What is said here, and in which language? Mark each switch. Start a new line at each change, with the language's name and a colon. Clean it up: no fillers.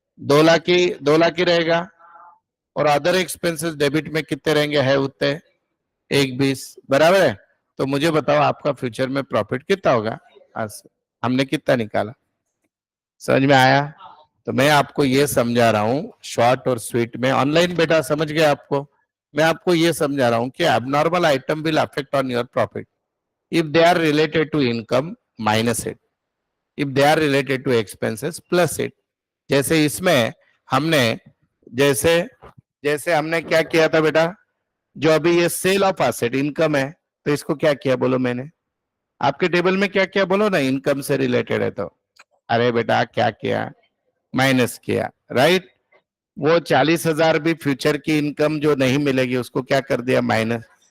Hindi: 2 लाख ही, 2 लाख ही रहेगा। और other expenses debit में कितने रहेंगे? है उतने, 1,20, बराबर है। तो मुझे बताओ आपका फ्यूचर में प्रॉफिट कितना होगा? आज से हमने कितना निकाला? समझ में आया? तो मैं आपको ये समझा रहा हूँ शॉर्ट और स्वीट में। ऑनलाइन बेटा समझ गए आपको? मैं आपको ये समझा रहा हूँ कि
English: abnormal item will affect on your profit if they are related to income, minus it, if they are related to expenses, plus it।
Hindi: जैसे इसमें हमने, जैसे जैसे हमने क्या किया था बेटा? जो अभी ये सेल ऑफ एसेट इनकम है, तो इसको क्या किया बोलो मैंने? आपके टेबल में क्या किया बोलो ना, इनकम से रिलेटेड है तो। अरे बेटा क्या किया? माइनस किया, राइट। वो 40,000 भी फ्यूचर की इनकम जो नहीं मिलेगी उसको क्या कर दिया? माइनस।